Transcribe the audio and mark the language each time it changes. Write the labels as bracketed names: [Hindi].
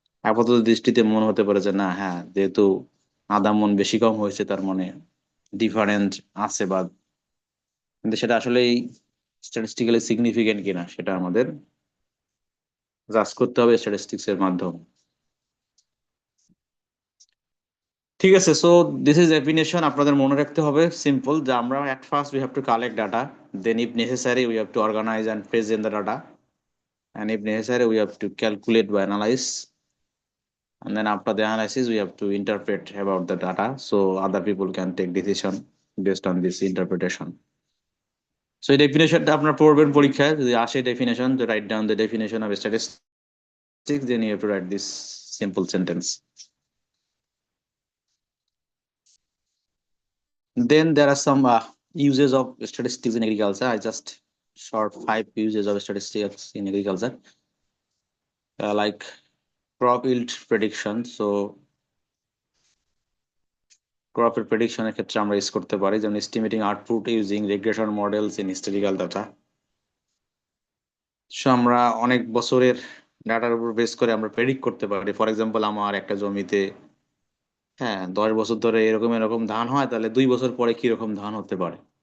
[Bangla] আপাতত দৃষ্টিতে মনে হতে পারে যে না, হ্যাঁ যেহেতু আধা মণ বেশি কম হয়েছে তার মানে ডিফারেন্ট আছে, বা কিন্তু সেটা আসলেই স্ট্যাটিস্টিক্যালি সিগনিফিকেন্ট কিনা সেটা আমাদের জাজ করতে হবে স্ট্যাটিস্টিক্স এর মাধ্যমে। ঠিক আছে, [English] So this is definition. [Bangla] আপনাদের মনে রাখতে হবে সিম্পল, যে আমরা [English] At first we have to collect data, then if necessary we have to organise and present the data, and if necessary we have to calculate by analyze, and then after the analysis we have to interpret about the data so other people can take decision based on this interpretation. So [Bangla] এই ডেফিনেশনটা আপনার পড়বেন পরীক্ষায়, যদি আসে definition, [English] to write down the definition of statistics, then you have to write this simple sentence. Then there are some uses of statistics in agriculture. I just short 5 uses of statistics in agriculture, like crop yield prediction. [Bangla] So ক্রপের প্রেডিকশনের ক্ষেত্রে আমরা use করতে পারি, যেমন [English] Estimating output using regression models in historical data. [Bangla] So আমরা অনেক বছরের ডাটার উপর বেস করে আমরা প্রেডিক্ট করতে পারি। ফর এক্সাম্পল আমার একটা জমিতে, হ্যাঁ, 10 বছর ধরে এরকম এরকম ধান হয়, তাহলে 2 বছর পরে কিরকম ধান হতে পারে।